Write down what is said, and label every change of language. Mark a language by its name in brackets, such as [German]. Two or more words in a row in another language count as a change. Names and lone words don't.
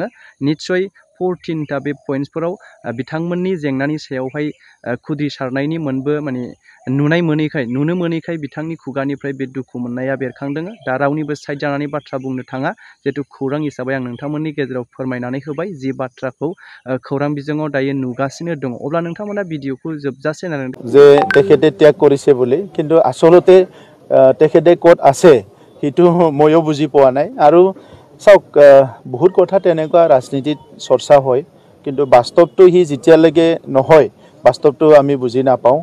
[Bodo] निस्सय 14टा बे पइन्ट्सफोराव बिथांमोननि जेंनानि सायावहाय खुद्रिसारनायनि मोनबो माने नुनो मोनैखाय बिथांनि खुगानिफ्राय बे दुखु मोननाया बेरखांदों। दा रावनिबो साइड जानानै बाथ्रा बुंनो थाङा जिहेतु खौरां हिसाबै आं नोंथांमोननि गेजेराव फोरमायनानै होबाय जि बाथ्राखौ खौरां बिजोङाव दायो नुगासिनो दङ। अब्ला नोंथांमोना भिडिअखौ जोबजासे नायनानै [Assamese] যে তেখেতে ত্যাগ কৰিছে বুলি, কিন্তু আচলতে তেখেতে ক'ত আছে সেইটো ময়ো বুজি পোৱা নাই। আৰু চাওক বহুত কথা তেনেকুৱা ৰাজনীতিত চৰ্চা হয়, কিন্তু বাস্তৱটো সি যেতিয়ালৈকে নহয় বাস্তৱটো আমি বুজি নাপাওঁ।